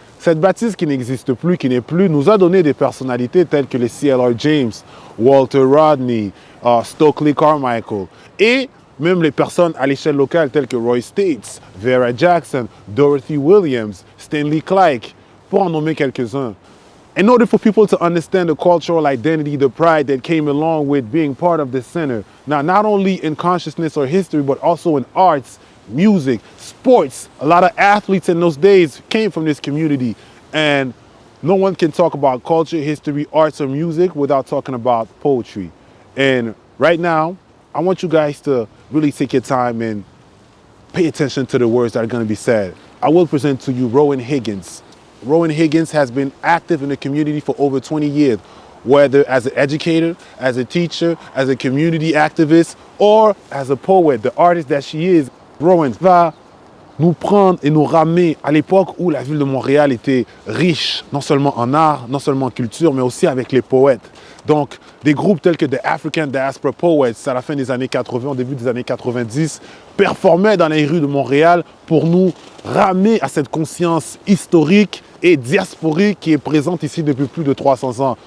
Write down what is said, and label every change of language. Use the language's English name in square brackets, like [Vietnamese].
[French] Cette bâtisse qui n'existe plus, qui n'est plus, nous a donné des personnalités telles que les C.L.R. James, Walter Rodney, Stokely Carmichael et même les personnes à l'échelle locale telles que Roy States, Vera Jackson, Dorothy Williams, Stanley Clark, pour en nommer quelques-uns. [English] In order for people to understand the cultural identity, the pride that came along with being part of the center, now not only in consciousness or history, but also in arts, music, sports, a lot of athletes in those days came from this community. And no one can talk about culture, history, arts, or music without talking about poetry. And right now, I want you guys to really take your time and pay attention to the words that are going to be said. I will present to you Rowan Higgins. Rowan Higgins has been active in the community for over 20 years, whether as an educator, as a teacher, as a community activist, or as a poet, the artist that she is. [French] Rowan va nous prendre et nous ramener à l'époque où la ville de Montréal était riche, non seulement en art, non seulement en culture, mais aussi avec les poètes. Donc, des groupes tels que The African Diaspora Poets, à la fin des années 80, au début des années 90, performaient dans les rues de Montréal pour nous ramener à cette conscience historique et diasporique qui est présente ici depuis plus de 300 ans.